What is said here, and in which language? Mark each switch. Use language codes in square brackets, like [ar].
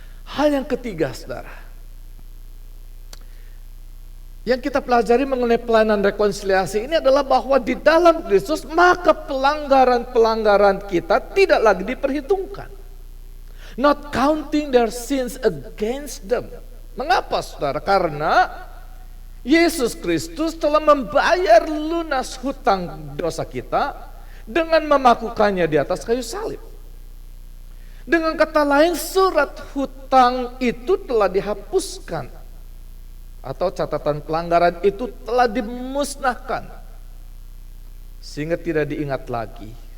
[id] Hal yang ketiga saudara, yang kita pelajari mengenai pelayanan rekonsiliasi ini adalah bahwa di dalam Kristus maka pelanggaran-pelanggaran kita tidak lagi diperhitungkan. [en] Not counting their sins against them. [id] Mengapa saudara? Karena Yesus Kristus telah membayar lunas hutang dosa kita dengan memakukannya di atas kayu salib. Dengan kata lain, surat hutang itu telah dihapuskan, atau catatan pelanggaran itu telah dimusnahkan sehingga tidak diingat lagi.